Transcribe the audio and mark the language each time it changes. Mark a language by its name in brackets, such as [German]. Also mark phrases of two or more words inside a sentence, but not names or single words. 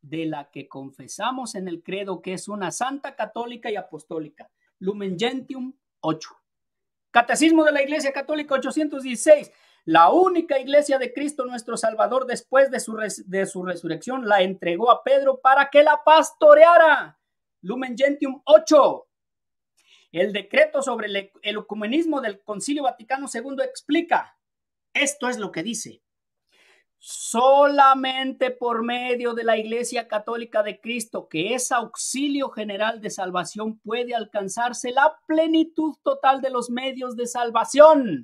[Spanish] de la que confesamos en el credo que es una santa, católica y apostólica. Lumen Gentium 8. Catecismo de la Iglesia Católica 816. La única iglesia de Cristo nuestro Salvador después de su resurrección la entregó a Pedro para que la pastoreara. Lumen Gentium 8. El decreto sobre el ecumenismo del Concilio Vaticano II explica. Esto es lo que dice. Solamente por medio de la Iglesia Católica de Cristo, que es auxilio general de salvación, puede alcanzarse la plenitud total de los medios de salvación.